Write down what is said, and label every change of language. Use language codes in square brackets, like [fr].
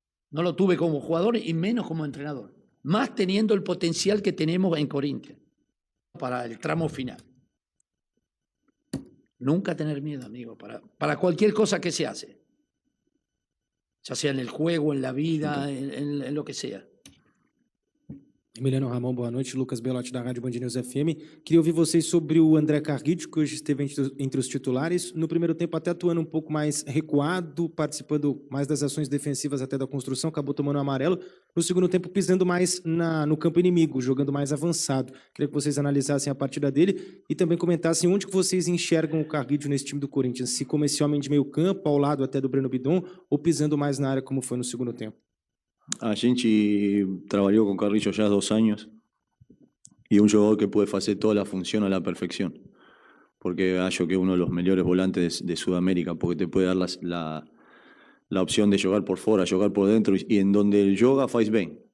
[es] No lo tuve como jugador y menos como entrenador. Más teniendo el potencial que tenemos en Corinthians para el tramo final. Nunca tener miedo, amigo, para cualquier cosa que se hace. Ya sea en el juego, en la vida, en lo que sea. [pt] Emiliano, Ramon, boa noite. Lucas Belotti, da Rádio Band News FM. Queria ouvir vocês sobre o André Carguidio, que hoje esteve entre os titulares. No primeiro tempo, até atuando um pouco mais recuado, participando mais das ações defensivas até da construção, acabou tomando um amarelo. No segundo tempo, pisando mais no campo inimigo, jogando mais avançado. Queria que vocês analisassem a partida dele e também comentassem onde que vocês enxergam o Carguidio nesse time do Corinthians. Se como esse homem de meio campo, ao lado até do Breno Bidon, ou pisando mais na área, como foi no segundo tempo. [es] A gente trabajó con Carrillo ya 2 años y un jugador que puede hacer toda la función a la perfección, porque hallo que es uno de los mejores volantes de Sudamérica, porque te puede dar la opción de jugar por fuera, jugar por dentro y en donde él juega [pt] faz bien.